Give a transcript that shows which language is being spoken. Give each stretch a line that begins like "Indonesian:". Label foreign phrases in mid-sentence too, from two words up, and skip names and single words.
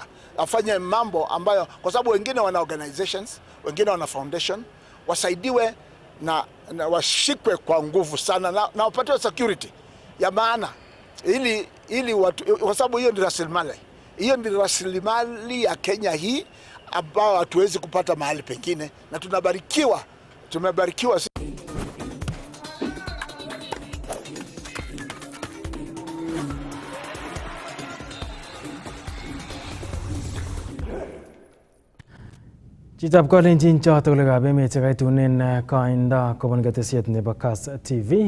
Swahili: Wafanye mambo ambayo, kwa sababu wengine wana organizations, wengine wana foundation, wasaidiwe na washikwe kwa nguvu sana na wapatiwe security ya maana ili watu, kwa sababu hiyo ni rasilimali. Hiyo ni rasilimali ya Kenya hii ambao hatuwezi kupata mahali pengine, na tumebarikiwa.
Kalenjin: Chitab kolenjin chotok emet chekaitunen koindo kobun ketesiet nebo Kass TV.